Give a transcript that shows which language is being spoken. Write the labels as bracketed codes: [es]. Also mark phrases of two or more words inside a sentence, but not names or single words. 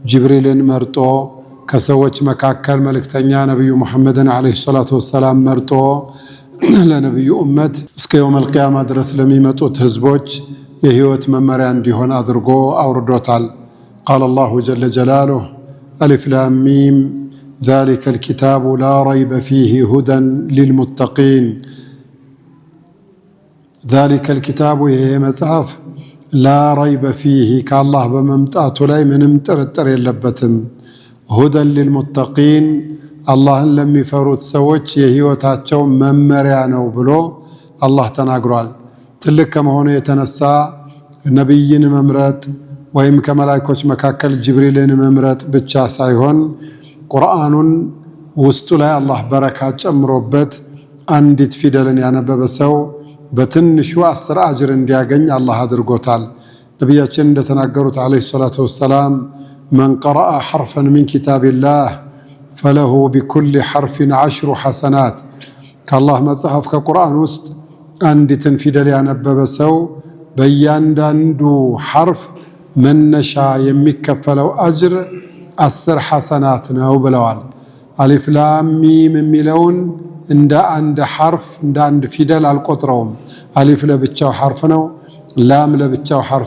[am] ጅብሪልን መርጦ ከሰዎች መካከል መልእክተኛ ነብዩ መሐመድን [ar] عليه الصلاة والسلام [am] መርጦ ለነብዩ ኡመት እስከ [ar] يوم القيامة [am] ድረስ ለሚመጡት ህዝቦች የህይወት መመሪያ እንዲሆን አድርጎ አውርዶታል። [ar] قال الله جل جلاله ألف لام ميم ذلك الكتاب لا ريب فيه هدى للمتقين ذلك الكتاب [am] ይሄ መጽሐፍ [ar] لا ريب فيه [am] ከአላህ በመምጣቱ ላይ ምንም ጥርጥር የለበትም። [ar] هدى للمتقين [am] አላህን ለሚፈሩት ሰዎች የህይወታቸው መመሪያ ነው ብሎ አላህ ተናግሯል። ትልቅ ከመሆኑ የተነሳ ነብይን መምረጥ ወይም ከመላእክቶች መካከል ጅብሪልን መምረጥ ብቻ ሳይሆን ቁርአኑን ውስጡ ላይ አላህ በረካ ጨምሮበት አንዲት ፊደልን ያነበበ ሰው በትንሹ 10 አጅር እንዲያገኝ አላህ አድርጎታል። ነብያችን እንደተናገሩት [ar] عليه الصلاة والسلام من قرأ حرفا من كتاب الله فله بكل حرف 10 حسنات كالله [am] መጽሐፍ ከቁርአን ውስጥ አንዲትን ፊደል ያነበበ ሰው በእያንዳንዱ ሐርፍ መነሻ የሚከፈለው አጅር 10 ሐሰናት ነው ብለዋል። [ar] ألف لام ميم [am] የሚለውን እንደ አንድ ሐርፍ እንደ አንድ ፊደል አልቆጥረውም። አሊፍ ለብቻው ሐርፍ ነው፣ ላም ለብቻው ሐርፍ